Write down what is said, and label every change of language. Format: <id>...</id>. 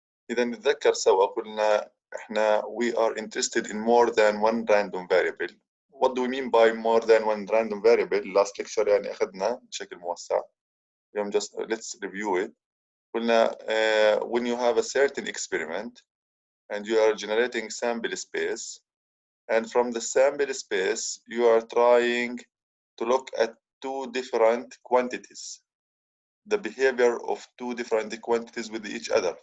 <ar>إذا نتذكر سوا قلنا إحنا</ar> <en>we are interested in more than one random variable. What do we mean by more than one random variable? Last lecture</en> <ar>يعني أخذنا بشكل موسع. اليوم</ar> <en>just let's review it.</en> <ar>قلنا</ar> <en>when you have a certain experiment and you are generating sample space, and from the sample space you are trying to look at two different quantities, the behavior of two different quantities with each other.</en>